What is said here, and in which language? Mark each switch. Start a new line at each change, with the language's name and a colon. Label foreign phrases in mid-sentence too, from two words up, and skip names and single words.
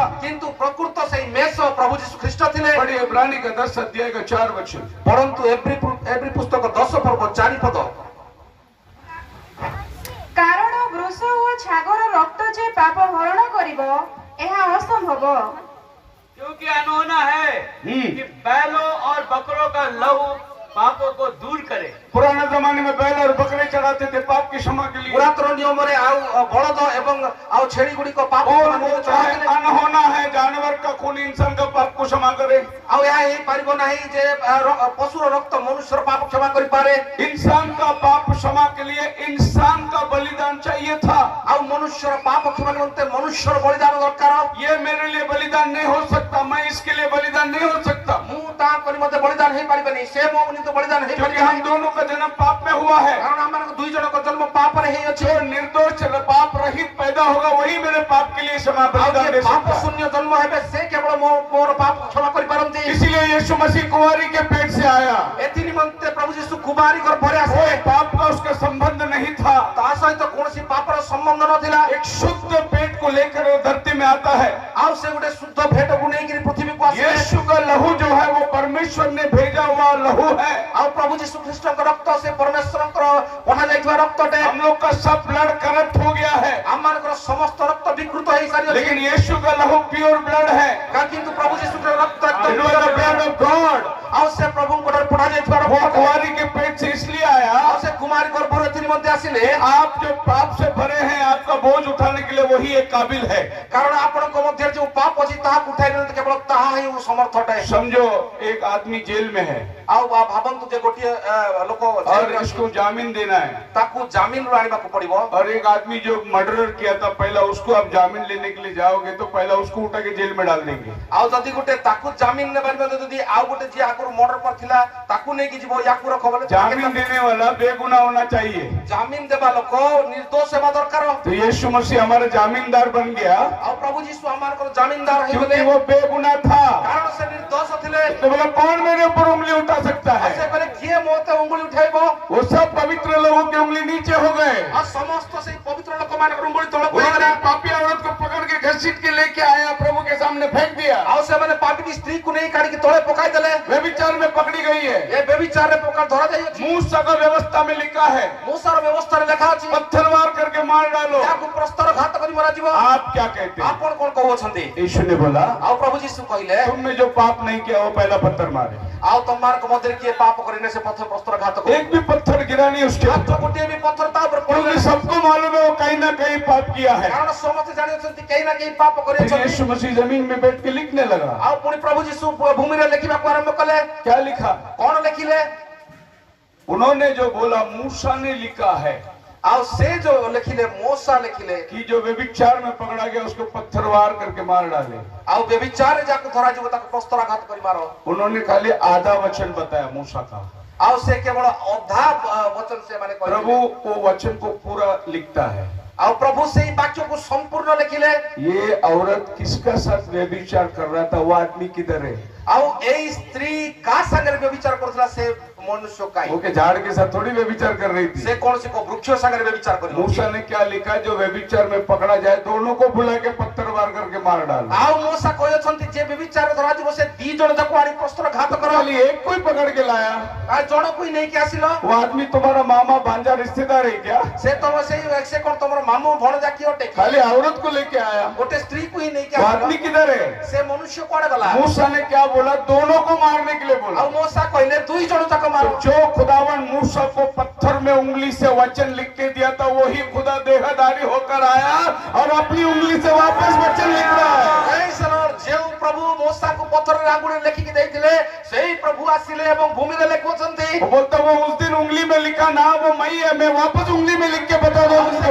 Odia: କିନ୍ତୁ ପ୍ରକୃତ ସେଇ ମେଷ ପ୍ରଭୁ ଯୀଶୁ ଖ୍ରୀଷ୍ଟ ଥିଲେ।
Hindi: बड़ी इब्रानी का 10 अध्याय का 4 वचन।
Odia: ପଢନ୍ତୁ ଏବ୍ରୀ ପୁସ୍ତକ 10 ପର୍ବ 4 ପଦ। କାରଣ ବୃଷ ଓ ଛାଗର ରକ୍ତ ଯେ ପାପ ହରଣ କରିବ ଏହା ଅସମ୍ଭବ।
Hindi: क्योंकि अनहोना है कि बैलों और बकरों का लहू पापों को दूर करे। पुराने जमाने में बैल और बकरे चढ़ाते थे पाप की क्षमा के लिए।
Odia: ପୁରାତନ ନିୟମରେ ଆଉ ବଳଦ ଏବଂ ଆଉ ଛେଳି ଗୁଡ଼ିକ ପାପ
Hindi: और
Odia: କ୍ଷମା
Hindi: वो
Odia: ନିମନ୍ତେ
Hindi: चाहे
Odia: ଚଢ଼ାଉଥିଲେ।
Hindi: अनहोना है, जानवर का खून इंसान का पाप को क्षमा करे।
Odia: ଆଉ ଏହା ହେଇପାରିବ ନାହିଁ ଯେ ପଶୁର ରକ୍ତ ମନୁଷ୍ୟର ପାପ କ୍ଷମା କରିପାରେ।
Hindi: इंसान का पाप क्षमा के लिए इंसान का बलिदान चाहिए था।
Odia: ଆଉ ମନୁଷ୍ୟର ପାପ କ୍ଷମା ନିମନ୍ତେ ମନୁଷ୍ୟର ବଳିଦାନ ଦରକାର।
Hindi: ये मेरे लिए बलिदान नहीं हो सकता, मैं इसके लिए बलिदान नहीं हो सकता,
Odia: ମୁଁ ତାଙ୍କ ନିମନ୍ତେ ବଳିଦାନ ହେଇପାରିବେନି, ସେ ମୋ ନିମନ୍ତେ ବଳିଦାନ
Hindi: क्योंकि
Odia: ହେଇପାରିବେ
Hindi: हम दोनों का जन्म पाप में हुआ है।
Odia: କାରଣ ଆମମାନଙ୍କ ଦୁଇ ଜଣଙ୍କ ଜନ୍ମ ପାପରେ ହେଇଅଛି।
Hindi: जो निर्दोष पाप रहित पैदा होगा वही मेरे पाप के लिए क्षमा
Odia: ଆଉ
Hindi: बलिदान
Odia: ଯିଏ
Hindi: दे
Odia: ପାପ
Hindi: सकता है।
Odia: ଶୂନ୍ୟ ଜନ୍ମ ହେବେ ସେ କେବଳ ମୋର ପାପ କ୍ଷମା କରିପାରନ୍ତି।
Hindi: इसीलिए यीशु मसीह कुंवारी के पेट से आया।
Odia: ଏଥି ନିମନ୍ତେ प्रभु ଯୀଶୁ କୁମାରୀ ଗର୍ଭରେ
Hindi: कोई
Odia: ଆସିଲେ।
Hindi: पाप का उसका संबंध नहीं था।
Odia: ତା ସହିତ କୌଣସି ପାପର ସମ୍ବନ୍ଧ ନଥିଲା।
Hindi: एक शुद्ध पेट को लेकर वो धरती में आता है।
Odia: ଆଉ ସେ ଗୋଟେ ଶୁଦ୍ଧ ଭେଟକୁ ନେଇକିରି ପୃଥିବୀକୁ ଆସିଲେ।
Hindi: यीशु का लहू जो है वो परमेश्वर ने भेजा हुआ लहू है।
Odia: ଆଉ ପ୍ରଭୁ ଯୀଶୁ ଖ୍ରୀଷ୍ଟଙ୍କ ରକ୍ତ ସେ ପରମେଶ୍ୱରଙ୍କର ପଠାଯାଇଥିବା ରକ୍ତଟେ।
Hindi: हम लोग का सब
English: blood corrupt
Hindi: हो गया है,
Odia: ଆମମାନଙ୍କର ସମସ୍ତ ରକ୍ତ ବିକୃତ ହେଇସାରିଅଛି।
Hindi: लेकिन यीशु का लहू
English: pure blood
Hindi: है।
Odia: କିନ୍ତୁ ପ୍ରଭୁ ଯୀଶୁଙ୍କର ରକ୍ତ
English: It
Odia: ଏକଦମ
English: was the blood of God।
Odia: ଆଉ ସେ ପ୍ରଭୁଙ୍କର ପଠାଯାଇଥିବା
Hindi: वो
Odia: ରକ୍ତ।
Hindi: कुंवारी के पेट से इसलिए आया,
Odia: ଆଉ ସେ କୁମାରୀ ଗର୍ଭରେ ଏଥି ନିମନ୍ତେ ଆସିଲେ
Hindi: आप जो पाप से भरे हैं आपका बोझ उठाने के लिए वही एक काबिल है।
Odia: କାରଣ ଆପଣଙ୍କ ମଧ୍ୟରେ ଯୋଉ ପାପ ଅଛି ତାହାକୁ ଉଠାଇ ନିଅନ୍ତି କେବଳ ତାହା ହିଁ ସମର୍ଥ ଅଟେ।
Hindi: समझो एक आदमी जेल में है
Odia: ଆଉ ଭାବନ୍ତୁ ଯେ ଗୋଟିଏ ଲୋକ
Hindi: और इसको जामीन देना है,
Odia: ତାକୁ ଜାମିନରୁ ଆଣିବାକୁ ପଡିବ।
Hindi: और एक आदमी जो मर्डर किया था पहला उसको आप जामीन लेने के लिए जाओगे तो पहला उसको उठा के जेल में डाल देंगे।
Odia: ଆଉ ଯଦି ଗୋଟେ ତାକୁ ଜାମିନ ନେବା ନିମନ୍ତେ ଯଦି ଆଉ ଗୋଟେ ଯିଏ ଆଗରୁ ମର୍ଡର କରିଥିଲା ତାକୁ ନେଇକି ଯିବ ୟାକୁ ରଖ ବୋଲେ
Hindi: जामीन देने वाला बेगुनाह होना चाहिए।
Odia: ଜାମିନ ଦେବା ଲୋକ ନିର୍ଦ୍ଦୋଷ ହେବା ଦରକାର।
Hindi: तो यीशु मसीह हमारा जामीनदार बन गया
Odia: ଆଉ ପ୍ରଭୁ ଯୀଶୁ ଆମମାନଙ୍କର ଜାମିନଦାର ହେଇଗଲେ
Hindi: क्योंकि वो बेगुनाह था।
Odia: କାରଣ ସେ ନିର୍ଦ୍ଦୋଷ ଥିଲେ।
Hindi: तो बोला कौन मेरे ऊपर उंगली उठा सकता
Odia: ଆଉ
Hindi: है?
Odia: ସେ କହିଲେ କିଏ ମୋତେ ଉଙ୍ଗୁଳି ଉଠାଇବ?
Hindi: वो सब पवित्र लोगों की उंगली नीचे हो गए।
Odia: ଆଉ ସମସ୍ତ ସେଇ ପବିତ୍ର ଲୋକମାନଙ୍କର ଉଙ୍ଗୁଳି ତଳକୁ
Hindi: उन्होंने
Odia: ହେଇଗଲା।
Hindi: पापी औरत को पकड़ के घसीट के लेके आया, प्रभु के सामने फेंक दिया।
Odia: ଆଉ ସେମାନେ ପାପୀକି ସ୍ତ୍ରୀକୁ ନେଇ କାଢିକି ତଳେ ପକାଇ ଦେଲେ।
Hindi: व्यभिचार में पकड़ी गई है।
Odia: ଏ ବ୍ୟଭିଚାରରେ ପକା ଧରା ଯାଇଅଛି।
Hindi: मूसा का व्यवस्था में लिखा है
Odia: ମୂଷାର ବ୍ୟବସ୍ଥାରେ ଲେଖା ଅଛି
Hindi: पत्थर मार करके मार डालो।
Odia: ଏହାକୁ ପ୍ରସ୍ତର ଘାତ କରି ମରାଯିବ।
Hindi: आप क्या कहते हैं?
Odia: ଆପଣ କଣ କହୁଅଛନ୍ତି?
Hindi: यीशु ने बोला
Odia: ଆଉ ପ୍ରଭୁ ଯୀଶୁ କହିଲେ
Hindi: तुमने जो पाप नहीं किया वो पहला पत्थर मारे।
Odia: ଆଉ ତମମାନଙ୍କ ମଧ୍ୟରେ କିଏ ପାପ କରିନେ ସେ ପଥର ପ୍ରସ୍ତର ଘାତ କରୁ।
Hindi: एक भी पत्थर गिरा नहीं उसके
Odia: ମାତ୍ର
Hindi: ऊपर,
Odia: ଗୋଟିଏ ବି ପଥର ତା ଉପରେ
Hindi: क्योंकि
Odia: ପଡିଲା।
Hindi: सबको मालूम है वो कहीं ना कहीं पाप किया है।
Odia: କାରଣ ସମସ୍ତେ ଜାଣିଅଛନ୍ତି କେହି ନା କେହି ପାପ
Hindi: फिर
Odia: କରିଅଛନ୍ତି।
Hindi: यीशु मसीह जमीन में बैठ के लिखने लगा।
Odia: ଆଉ ପୁଣି ପ୍ରଭୁ ଯୀଶୁ ଭୂମିରେ ଲେଖିବାକୁ ଆରମ୍ଭ କଲେ।
Hindi: क्या लिखा?
Odia: କଣ ଲେଖିଲେ?
Hindi: उन्होंने जो बोला मूसा ने लिखा है
Odia: ଆଉ ସେ ଯୋଉ ଲେଖିଲେ ମୂଷା ଲେଖିଲେ
Hindi: कि जो व्यभिचार में पकड़ा गया उसको पत्थरवार करके मार डाले।
Odia: ଆଉ ବ୍ୟଭିଚାରରେ ଯାହାକୁ ଧରାଯିବ ତାକୁ ପ୍ରସ୍ତରାଘାତ କରି ମାର।
Hindi: उन्होंने खाली आधा वचन बताया मूसा का।
Odia: ଆଉ ସେ କେବଳ ଅଧା ବଚନ ସେମାନେ
Hindi: प्रभु
Odia: କହିଲେ।
Hindi: वो वचन को पूरा लिखता है। ଆଉ ପ୍ରଭୁ ସେଇ ବାକ୍ୟକୁ ସମ୍ପୂର୍ଣ୍ଣ ଲେଖିଲେ। ये औरत किसका साथ व्यभिचार कर रहा था? वो आदमी किधर है?
Odia: ଆଉ ଏଇ ସ୍ତ୍ରୀ କାହା ସାଙ୍ଗରେ ବ୍ୟଭିଚାର କରୁଥିଲା? ସେ ମନୁଷ୍ୟ କାହିଁ?
Hindi: वो के झाड़ के साथ थोड़ी व्यभिचार कर रही थी।
Odia: ସେ କୌଣସି ବୃକ୍ଷ ସାଙ୍ଗରେ ବ୍ୟଭିଚାର କରିବ।
Hindi: मूसा ने क्या लिखा? जो व्यभिचार में पकड़ा जाए दोनों को बुला के पत्थरवार करके मार डालो।
Odia: ଆଉ ମୂଷା କହିଛନ୍ତି ଯେ ବ୍ୟଭିଚାର ଧରାଯିବ ସେ ଦି ଜଣ ଯାକୁ ଆଣି ପ୍ରସ୍ତର ଘାତ କର।
Hindi: खाली एक को ही पकड़ के लाया।
Odia: ଆଉ ଜଣକୁ ହିଁ ନେଇକି ଆସିଲ।
Hindi: वो आदमी तुम्हारा मामा भांजा रिश्तेदार है क्या?
Odia: ସେ ତମ ସେଇ ସେ କଣ ତମର ମାମୁଁ ଭଣଜା କିଏ ଅଟେ କି?
Hindi: खाली औरत को लेके आया।
Odia: ଗୋଟେ ସ୍ତ୍ରୀକୁ ହିଁ ନେଇକି
Hindi: वो
Odia: ଆସିଲ।
Hindi: आदमी किधर है?
Odia: ସେ ମନୁଷ୍ୟ କୁଆଡେ ଗଲା?
Hindi: मूसा ने क्या बोला? दोनों को मारने के लिए बोला।
Odia: ଆଉ ମୂଷା କହିଲେ ଦୁଇ ଜଣ ଯାକ ମାର।
Hindi: तो जो खुदावन मूसा को पत्थर पत्थर में उंगली से वचन लिख के दिया था, वही खुदा देहधारी होकर आया और अपनी उंगली से वापस वचन लिख रहा है।
English: Praise the Lord।
Odia: ଜୋ ପ୍ରଭୁ ମୂସା କୁ ପଥର ରେ ଆଙ୍ଗୁଳି ଲେଖିକି ଦେଇଥିଲେ ସେହି ପ୍ରଭୁ ଆସିଲେ ଏବଂ ଭୂମି ରେ ଲେଖୁଛନ୍ତି।
Hindi: वो बोलता वो उस दिन उंगली में लिखा ना वो मैं है, मैं वापस उंगली में लिख के बता दूं